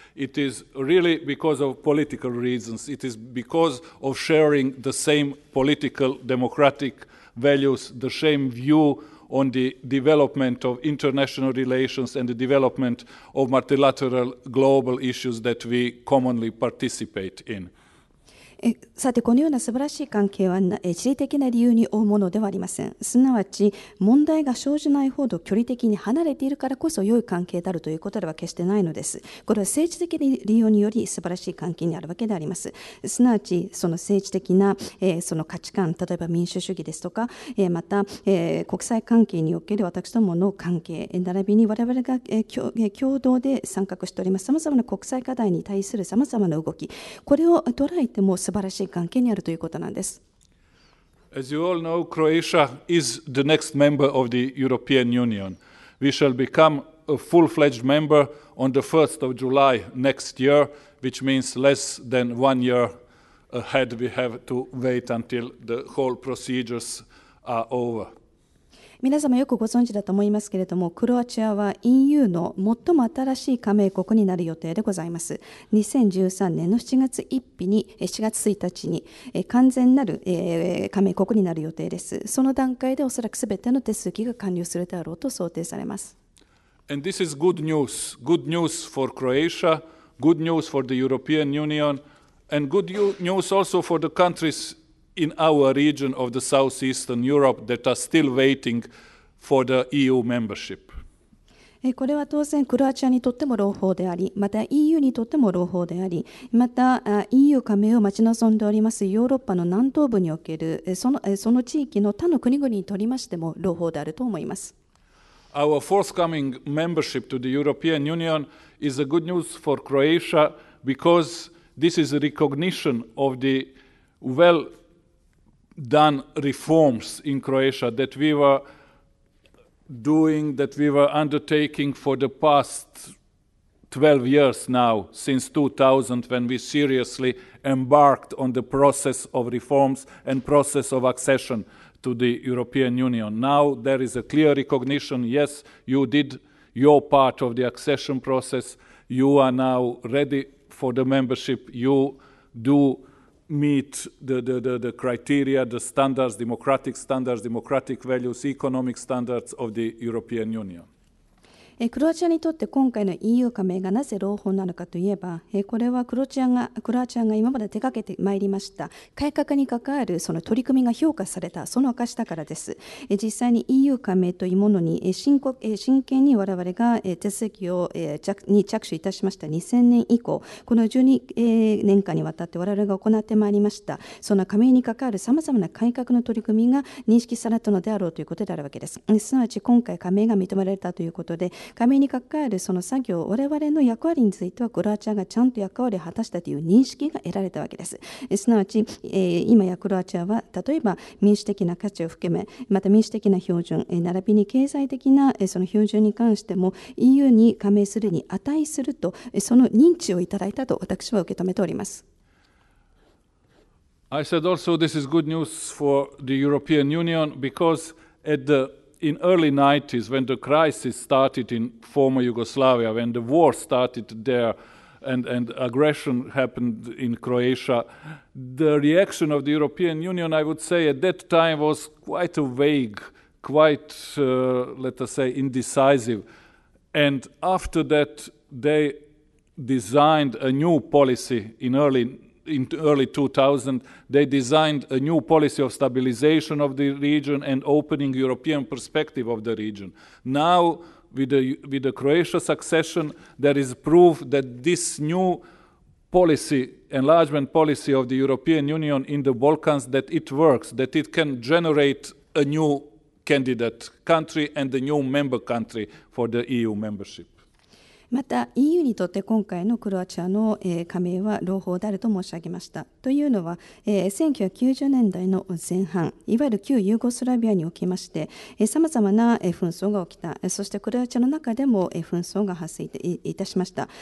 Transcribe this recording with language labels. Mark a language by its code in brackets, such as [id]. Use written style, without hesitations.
[en] It is really because of political reasons. It is because of sharing the same political democratic values, the same view on the development of international relations and the development of multilateral global issues that we commonly participate in. [ja] さて、このような素晴らしい関係は地理的な理由に負うものではありません。すなわち、問題が生じないほど距離的に離れているからこそ良い関係であるということでは決してないのです。これは政治的理由により素晴らしい関係にあるわけであります。すなわち、その政治的なその価値観、例えば民主主義ですとか、また国際関係における私どもの関係、並びに我々が共同で参画しておりますさまざまな国際課題に対するさまざまな動き、これを捉えても素晴らしい関係にあるということなんです。 [en] As you all know, Croatia is the next member of the European Union. We shall become a full-fledged member on the 1st of July next year, which means less than 1 year ahead. We have to wait until the whole procedures are over. [ja] 皆様よくご存知だと思いますけれども、クロアチアは EU の最も新しい加盟国になる予定でございます。 2013年の7月1日に完全なる加盟国になる予定です。その段階でおそらくすべての手続きが完了するであろうと想定されます。 [en] And this is good news. Good news for Croatia, good news for the European Union, and good news also for the countries in our region of the southeastern Europe that are still waiting for the EU membership. [ja] これは当然クロアチアにとっても朗報であり、また EU にとっても朗報であり、また EU 加盟を待ち望んでおりますヨーロッパの南東部におけるその地域の他の国々にとりましても朗報であると思います。 [en] Our forthcoming membership to the European Union is a good news for Croatia because this is a recognition of the well-done reforms in Croatia that we were doing, that we were undertaking for the past 12 years now, since 2000, when we seriously embarked on the process of reforms and process of accession to the European Union. Now there is a clear recognition, yes, you did your part of the accession process, you are now ready for the membership, you do meet the criteria, the standards, democratic values, economic standards of the European Union. [ja] クロアチアにとって今回の EU 加盟がなぜ朗報なのかといえば、これはクロアチアが今まで手掛けてまいりました改革に関わるその取り組みが評価されたその証だからです。実際に EU 加盟というものに真剣に我々が手続きに着手いたしました2000年以降、この12年間にわたって我々が行ってまいりましたその加盟に関わるさまざまな改革の取り組みが認識されたのであろうということであるわけです。すなわち今回加盟が認められたということで、加盟に関わるその作業、我々の役割についてはクロアチアがちゃんと役割を果たしたという認識が得られたわけです。すなわち、今やクロアチアは例えば民主的な価値を含め、また民主的な標準、並びに経済的なその標準に関しても EU に加盟するに値すると、その認知をいただいたと私は受け止めております。 [en] I said also this is good news for the European Union because in early 90s, when the crisis started in former Yugoslavia, when the war started there and aggression happened in Croatia, the reaction of the European Union, I would say, at that time was quite vague, quite, let us say, indecisive. And after that, they designed a new policy in early 2000, they designed a new policy of stabilization of the region and opening European perspective of the region. Now, with the Croatia succession, there is proof that this new policy, enlargement policy of the European Union in the Balkans, that it works, that it can generate a new candidate country and a new member country for the EU membership. [ja] また EU にとって今回のクロアチアの加盟は朗報であると申し上げました。というのは1990年代の前半、いわゆる旧ユーゴスラビアにおきましてさまざまな紛争が起きた。そしてクロアチアの中でも紛争が発生いたしました。